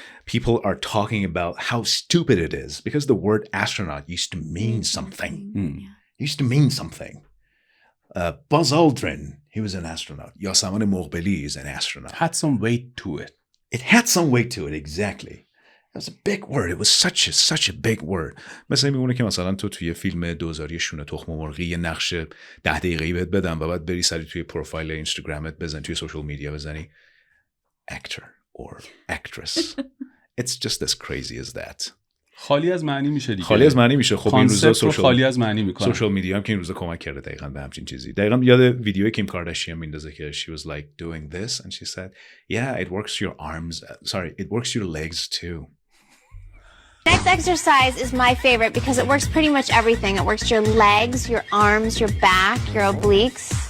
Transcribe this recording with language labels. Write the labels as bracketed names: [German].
[English] People are talking about how stupid it is because the word astronaut used to mean something. It used to mean something. Buzz Aldrin, he was an astronaut. Yasaman Moghbeli is an astronaut. Had some weight to it. It had some weight to it, exactly. It was a big word. It was such a big word. [Persian] مثلا میمونه که مثلا تو توی فیلم دوزاری شونه تخم مرغی یه نقش 10 دقیقه‌ای بهت بدم و بعد بری سری توی پروفایل اینستاگرامت بزنی، توی سوشال میدیا بزنی [English] actor or actress. It's just as crazy as that. [Persian] خالی از معنی میشه دیگه. خالی از معنی میشه. خب این روزا خالی از معنی میکنه. سوشال میدیا هم که این روزا کمک کرده دقیقاً به همچین چیزی. دقیقاً یاد ویدیوی کیم کارداشیان میندازه که [English] she was like doing this and she said, "Yeah, it works your arms. It works your legs too." Next exercise is my favorite because it works pretty much everything. It works your legs, your arms, your back, your obliques.